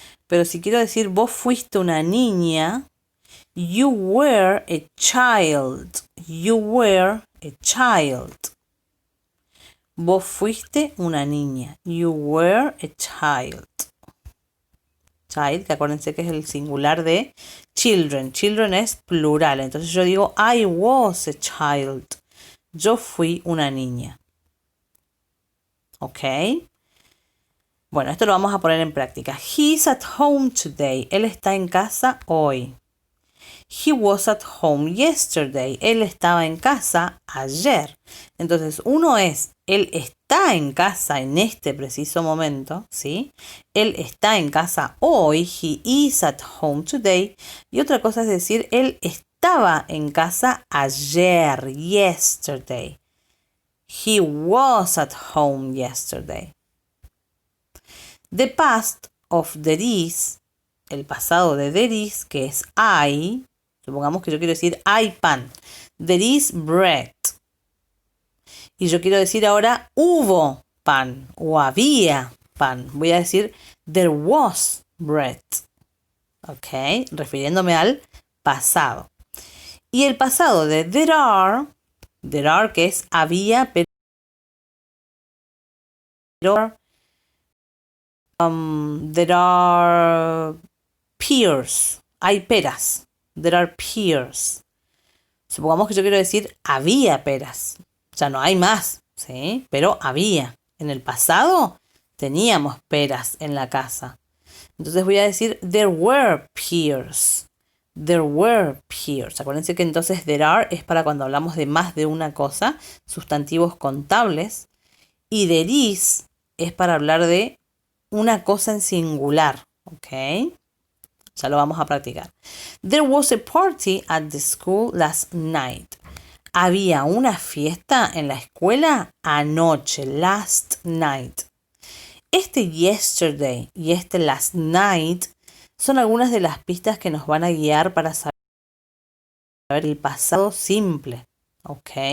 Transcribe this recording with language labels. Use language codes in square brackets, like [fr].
[es] Pero si quiero decir vos fuiste una niña, [en] you were a child. You were a child. [es] Vos fuiste una niña. [en] You were a child. [es] Child, que acuérdense que es el singular de children. Children es plural. Entonces yo digo [en] I was a child. [es] Yo fui una niña. ¿Ok? Bueno, esto lo vamos a poner en práctica. [en] He's at home today. [es] Él está en casa hoy. [en] He was at home yesterday. [es] Él estaba en casa ayer. Entonces, uno es, él está en casa en este preciso momento, ¿sí? Él está en casa hoy. [en] He is at home today. [es] Y otra cosa es decir, él estaba en casa ayer, yesterday. [en] He was at home yesterday. The past of there is, [es] el pasado de there is, que es I, supongamos que yo quiero decir hay pan. [en] There is bread. [es] Y yo quiero decir ahora hubo pan o había pan. Voy a decir [en] there was bread. [es] ¿Ok? Refiriéndome al pasado. Y el pasado de there are que es había, pero [en] there are pears. [es] Hay peras. [en] There are pears. [es] Supongamos que yo quiero decir había peras. Ya no hay más, ¿sí? Pero había. En el pasado teníamos peras en la casa. Entonces voy a decir [en] there were pears. There were pears. [es] Acuérdense que entonces [en] there are [es] es para cuando hablamos de más de una cosa, sustantivos contables. Y [en] there is [es] es para hablar de una cosa en singular. ¿Ok? Ya lo vamos a practicar. [en] There was a party at the school last night. [es] Había una fiesta en la escuela anoche, [en] last night. [es] Este yesterday y este last night son algunas de las pistas que nos van a guiar para saber el pasado simple. ¿Ok?